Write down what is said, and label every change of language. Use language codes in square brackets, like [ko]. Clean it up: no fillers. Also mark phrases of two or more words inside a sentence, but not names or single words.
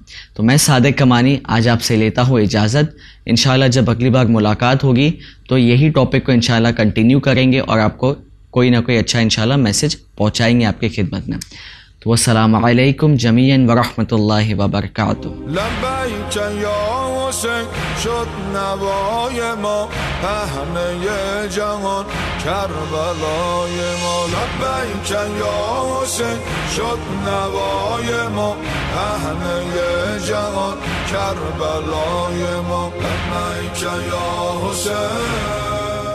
[ur] تو میں صادق کمانی آج آپ سے لیتا ہوں اجازت۔ انشاءاللہ جب اگلی بار ملاقات ہوگی تو یہی ٹاپک کو انشاءاللہ کنٹینیو کریں گے اور آپ کو کوئی نہ کوئی اچھا انشاءاللہ میسج پہنچائیں گے آپ کی خدمت میں۔ [ar] تو السلام علیکم جمیعاً ورحمۃ اللہ وبرکاتہ۔ [fa] لبیک یا حسین شد نوای ما پهنه جهان کربلای ما لبیک یا حسین شد نوای ما پهنه جهان کربلای ما لبیک یا حسین